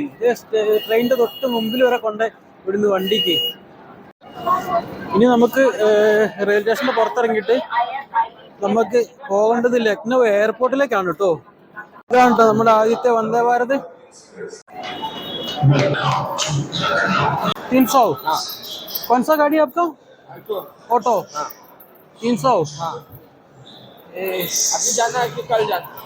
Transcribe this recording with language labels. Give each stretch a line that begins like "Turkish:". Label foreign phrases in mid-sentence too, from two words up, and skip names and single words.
Malayalam: ട്രെയിനിൻ്റെ തൊട്ട് മുമ്പിൽ വരെ കൊണ്ട് വിടുന്നു വണ്ടിക്ക്. ഇനി നമുക്ക് റെയിൽവേ സ്റ്റേഷൻ്റെ പുറത്തിറങ്ങിയിട്ട് നമുക്ക് പോകേണ്ടത് ലക്നൗ എയർപോർട്ടിലേക്കാണ് കേട്ടോ. ഇതാണ് കേട്ടോ നമ്മുടെ ആദ്യത്തെ വന്ദേ ഭാരത്. 300.
Hindi: कौन सा गाड़ी आपका? ऑटो. 300. अभी जाना है कि कल जाना?